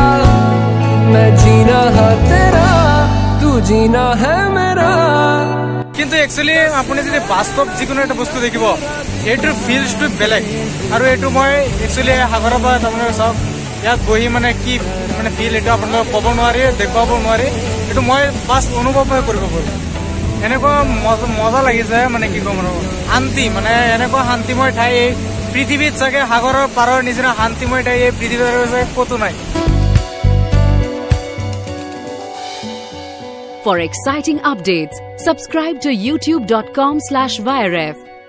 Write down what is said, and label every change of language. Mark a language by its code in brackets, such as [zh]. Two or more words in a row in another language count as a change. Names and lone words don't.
[hi] मैं जीना है तेरा, तू जीना है मेरा। [as] কিন্তু একচুৱেলি আপুনি যদি বাস্তৱ যিকোনো এটা বস্তু দেখিব এইটোৰ ফিলছটো বেলেগ আৰু এইটো মই একচুৱেলি সাগৰৰ পৰা আপোনালোকে চাওক ইয়াত বহি মানে কি মানে ফিল এইটো আপোনালোকে ক'ব নোৱাৰি দেখুৱাব নোৱাৰি এইটো মই বাছ অনুভৱহে কৰিব পাৰোঁ এনেকুৱা মজা লাগি যায় মানে কি ক'ম আৰু শান্তি মানে এনেকুৱা শান্তিময় ঠাই এই পৃথিৱীত চাগে সাগৰৰ পাৰৰ নিচিনা শান্তিময় ঠাই এই পৃথিৱীৰ ক'তো নাই [en] For exciting updates, subscribe to youtube.com/viref.